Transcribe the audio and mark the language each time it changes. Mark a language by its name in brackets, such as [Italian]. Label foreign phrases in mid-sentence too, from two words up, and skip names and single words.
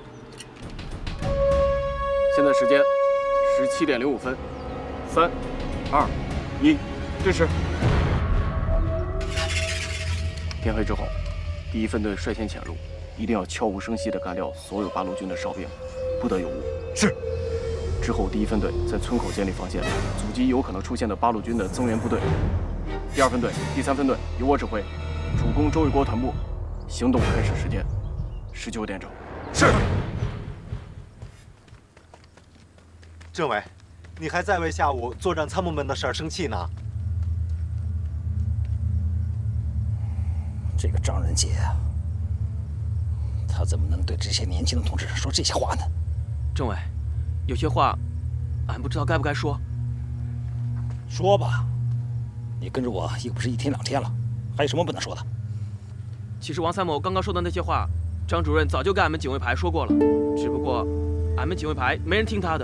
[Chinese] 现在时间17点05分，3、2、1，对时。天黑之后，第1分队率先潜入，一定要悄无声息地干掉所有八路军的哨兵，不得有误。是。之後，第1分隊在村口建立防線，阻擊有可能出現的八路軍的增援部隊。第2分隊、第3分隊由我指揮，主攻周衛國團部。行動開始時間19點整。是。政委，你還在為下午作戰參謀們的事兒生氣呢？這個張仁傑啊，他怎麼能對這些年輕的同志說這些話呢？政委，有些話，俺不知道該不該說。說吧，你跟着我又不是1天2天了，還有什麼不能說的？其實王參謀剛剛說的那些話，張主任早就跟俺們警衛排說過了，只不過俺們警衛排沒人聽他的。